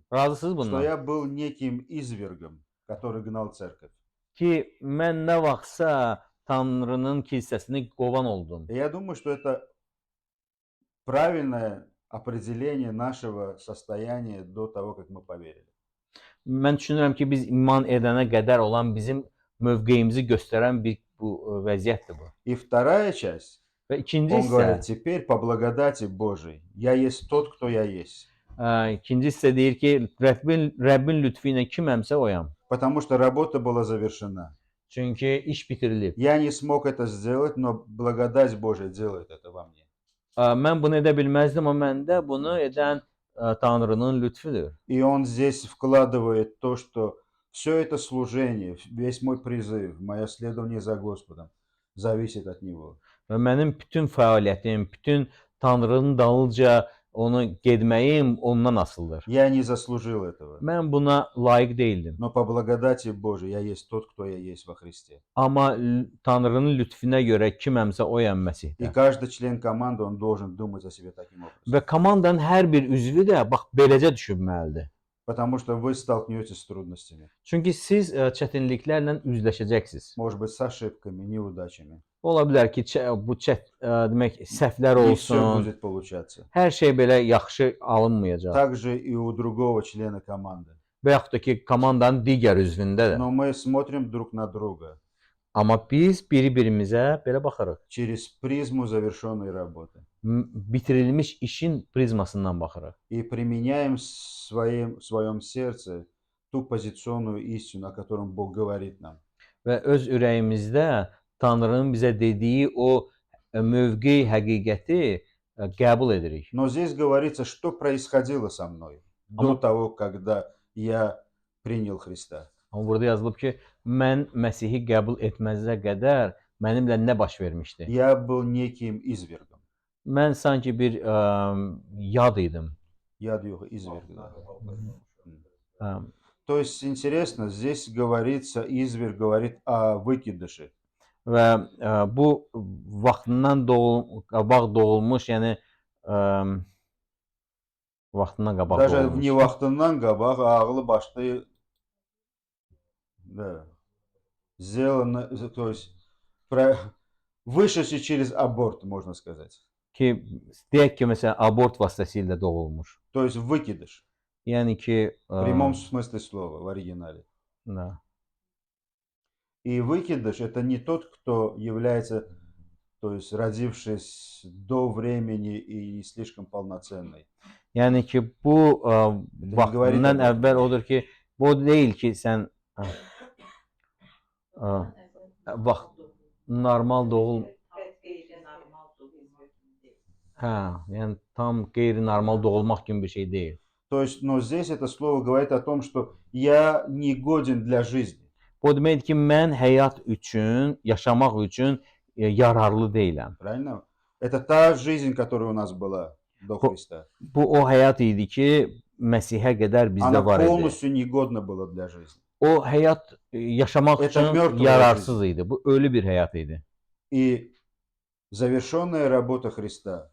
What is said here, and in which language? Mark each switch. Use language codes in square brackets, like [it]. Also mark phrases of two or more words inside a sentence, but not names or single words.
[az] Razısınız [ru] Что [az] bundan? [ru] я был неким извергом, который гнал церковь. [az] Ki mən nə vaxtsa Tanrının kilsəsini qovan oldum. [ru] И я думаю, что это правильное определение нашего состояния до того, как мы поверили. [az] Mən düşünürəm ki, biz iman edənə qədər olan bizim mövqeyimizi göstərən bir vəziyyətdir bu. [ru] И вторая часть, [az] Və ikinci [ru] он говорит, [az] hissə, [ru] теперь по благодати Божией я есть тот, кто я есть. [az] ikinci hissə deyir ki, Rəbbin lütfü ilə kiməmsə oyam. [ru] Потому что работа была завершена. [az] Çünki iş bitirilib. [ru] Я не смог это сделать, но благодать Божия делает это во мне. [az] Mən bunu edə bilməzdim, amma məndə bunu edən Tanrının lütfüdür. [ru] И он здесь вкладывает то, что все это служение, весь мой призыв, мое следование за Господом зависит от него. [az] Və mənim bütün fəaliyyətim, bütün Tanrının dalınca onu getməyim ondan asılıdır. [ru] Я не заслужил этого. [az] Mən buna layiq deyildim. [ru] Но по благодати Божией я есть тот, кто я есть во Христе. [az] Amma Tanrının lütfüne görə kiməmsə oyam [ru] И [az] Məsihdə. [ru] каждый член команды, он должен думать о себе таким образом. [az] Və komandanın hər bir üzvü də bax beləcə düşünməlidir. [ru] Потому что вы столкнетесь с трудностями. [az] Çünki siz çətinliklərlə üzləşəcəksiniz. [ru] Может быть, с ошибками, неудачами. [az] Ola bilər ki, bu demək səhvlər [ru] И все [az] olsun. [ru] будет получаться. [az] Hər şey belə yaxşı alınmayacaq. [ru] Также и у другого члена команды. [az] Və yaxud da ki, komandanın digər üzvündə də. [ru] Но мы смотрим друг на друга [az] Amma biz biri-birimizə belə baxırıq. [ru] через призму завершенной работы. [az] Bitirilmiş işin prizmasından baxırıq. [ru] И применяем в своем сердце ту позиционную истину, о котором Бог говорит нам. [az] Və öz ürəyimizdə Tanrının bizə dediyi o mövqe, həqiqəti qəbul edirik. [ru] Но здесь говорится, что происходило со мной до того, когда я принял Христа. [az] Amma burada yazılıb ki, mən Məsihi qəbul etməzə qədər mənimlə nə baş vermişdi? [ru] Я был неким извергом. [az] Mən sanki bir yad idim. [ru] Яд его изверг. То есть интересно, здесь говорится, изверг говорит о выкидыше. [az] Və bu vaxtından qabaq doğulmuş, yəni vaxtından qabaq [ru] Даже [az] doğulmuş. не vaxtından qabaq, ağlı başlı, [ru] да, сделано, то есть вышедший через аборт, можно сказать. [az] Ki deyək ki, məsələn, abort vasitəsilə doğulmuş. [ru] То есть выкидыш. [az] Yəni ki, [ru] В прямом смысле слова, в оригинале. Да. И выкидыш это не тот, кто является, то есть родившись до времени и не слишком полноценный. [az] Yəni ki, bu vaxtından əvvəl odur ki, bu deyil ki, sən vaxt normal doğul. Hə, yəni tam qeyri-normal doğulmaq kimi bir şey deyil. [ru] То есть, но здесь это слово говорит о том, что я не годен для жизни. [az] Bu deməkdir ki, mən həyat üçün, yaşamaq üçün yararlı deyiləm. [ru] Правильно? Это та жизнь, которая у нас была до Христа. [az] Bu o həyat idi ki, Məsihə qədər bizdə [ru] Она [az] var idi. [ru] полностью негодна была для жизни. [az] O həyat yaşamaq üçün yararsız idi. Bu ölü bir həyat idi. [ru] И завершенная работа Христа,